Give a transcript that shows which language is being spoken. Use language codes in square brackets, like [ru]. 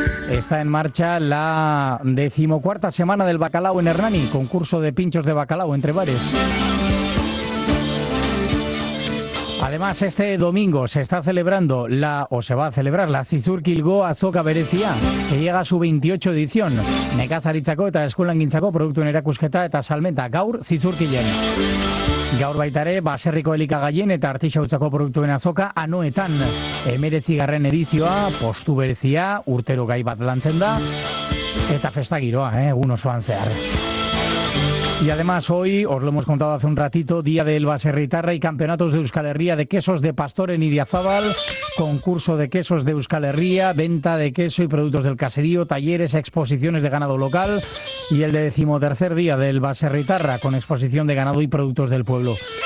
[es] Está en marcha la 14ª semana del bacalao en Hernani, concurso de pinchos de bacalao entre bares. Además, este domingo se está celebrando la Zizur Kilgo Azoka Berezia, que llega a su 28 edición. [eu] Nekazaritzako eta eskulangintzako produktuen erakusketa eta salmenta gaur Zizurkilen. Gaur baitare, baserriko elikagaien eta artisautzako produktuen azoka anoetan. 19. edizioa, postu berezia, urtero gai bat lantzen da, eta festa giroa, egun osoan zehar. [es] Y además hoy, os lo hemos contado hace un ratito, Día del Baserritarra y Campeonatos de Euskal Herria de Quesos de Pastor en Idiazabal, concurso de quesos de Euskal Herria, venta de queso y productos del caserío, talleres, exposiciones de ganado local y el 13º día del Baserritarra con exposición de ganado y productos del pueblo.